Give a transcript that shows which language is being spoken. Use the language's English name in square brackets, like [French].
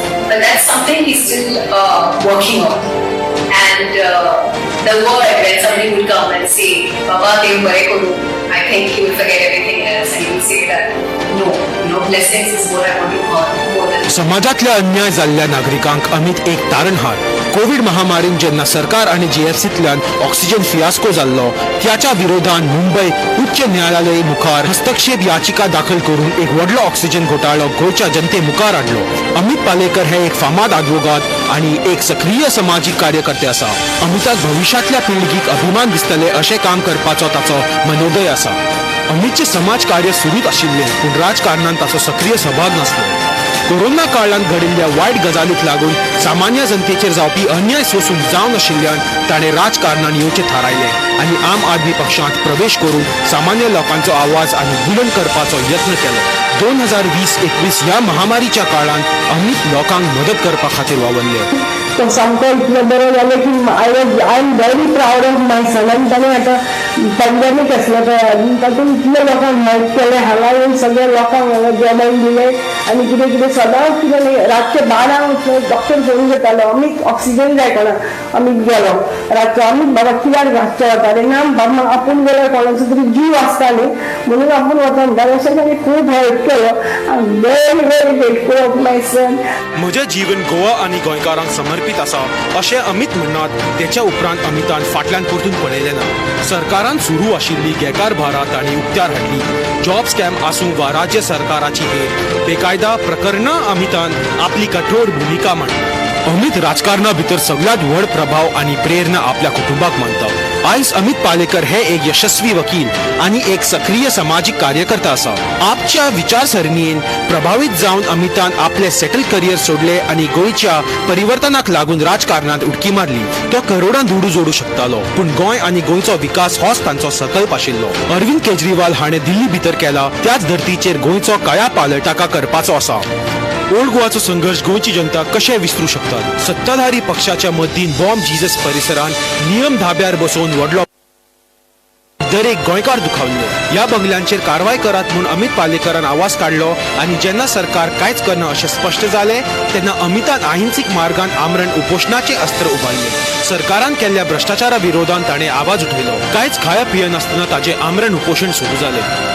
[English] But that's something he's still working on. And the word when somebody would come and say, Baba, I think he will forget everything else and he will say that, no, your blessings is what I want to earn more than. [Goan Konkani] समाजातल्या अन्याय जाल्ल्या नागरिकांक अमित एक तारणहार. Covid महामारीन जेन्ना सरकार आणि जीएफसींतल्यान oxygen fiasco जाल्लो त्याच्या विरोधान मुंबई उच्च न्यायालय मुखार हस्तक्षेप याचिका दाखल करून एक व्हडलो ऑक्सिजन घोटाळो गोंयच्या जनते मुखार हाडलो. अमित पालेकर हे एक फामाद आदवोगाद आणि एक सक्रिय समाजीक कार्यकर्ते आसा. अमिताक भविष्यातल्या पिळगीक अभिमान दिसतले अशें काम करपाचो ताचो मनोदय आसा. अमितचे समाज कार्य सुरूच आशिल्ले पूण राजकारणांत ताचो सक्रिय सहभाग नासलो. कोरोना काळांत घडिल्ल्या वायट गजालीक लागून सामान्य जनतेचेर जावपी अन्याय सोसून जावन आशिल्ल्यान ताणें राजकारणांत येवचें थारायलें आनी आम आदमी पक्षांत प्रवेश करून सामान्य लोकांचो आवाज आनी बुलंद करपाचो यत्न केलो. 2020-21 ह्या महामारीच्या काळांत अमित लोकांक मदत करपा खातीर वावरले. तो सामको इतलो बरो जालो की [English] I am very proud of my son. [Goan Konkani] आनी ताणें आतां पॅन्डेमीक आसलो पळय तातूंत इतले लोकांक हेल्प केलें. हांगा येवन सगळे लोकांक हांगा जेवण दिलें आनी कितें कितें सदांच कितें रातचे 12 डॉक्टर फोन घेतालो अमीक ऑक्सिजन जाय कोणाक. अमीक गेलो रातचो अमीक बाबा कित्याक रातचे वता रे ना बाबा आपूण गेल्यार कोणाचो तरी जीव आसता न्ही म्हणून आपूण वता म्हणटाले. अशें ताणें खूब हेल्प केलो. [English] I am very very grateful of my son. [Goan Konkani] म्हजें जीवन गोवा आनी गोंयकारांक समर्पित आसा अशें अमित म्हणनात. तेच्या उपरांत अमितान फाटल्यान परतून पळयलें ना. सरकारान सुरू आशिल्ली गेकारभारां तांणी उक्त्यार हाडली. जॉब स्कॅम आसूं वा राज्य सरकाराची हेर बेकायदा प्रकरणां अमितान आपली कठोर भुमिका मांडली. अमित राजकारणा भितर सगळ्यात व्हड प्रभाव आणि प्रेरणा आपल्या कुटुंबाक मानता. आयज अमित पालेकर हे एक यशस्वी वकील आणि एक सक्रिय सामाजिक कार्यकर्ता आसा. आपच्या विचारसरणीन प्रभावित जावन अमितान आपले सेटल करियर सोडले आणि गोंयच्या परिवर्तनाक लागून राजकारणात उडकी मारली. तो करोडांत उडू जोडू शकतालो पूण गोंय आणि गोंयचो विकास होच तांचो सकल्प आशिल्लो. अरविंद केजरीवाल हाणें दिल्ली भितर केला त्याच धर्तीचेर गोंयचो कायापालट ताका करपाचो आसा. ओल्ड गोवाचो संघर्ष गोंयची जनता कशें विसरू शकतात. सत्ताधारी पक्षाच्या मदीन बॉम्ब जीजस परिसरात नियम धाब्यार बसोवन व्हडलो दरेक गोंयकार दुखावलो. ह्या बंगल्यांचेर कारवाय करात म्हूण अमित पालेकरान आवाज काडलो आनी जेन्ना सरकार कांयच करना अशें स्पश्ट जालें तेन्ना अमितान अहिंसीक मार्गान आमरण उपोशणाचें अस्त्र उबारलें. सरकारान केल्ल्या भ्रष्टाचारा विरोधान ताणें आवाज उठयलो. कांयच खाया पिय नासतना ताचें आमरण उपोशण सुरू जालें.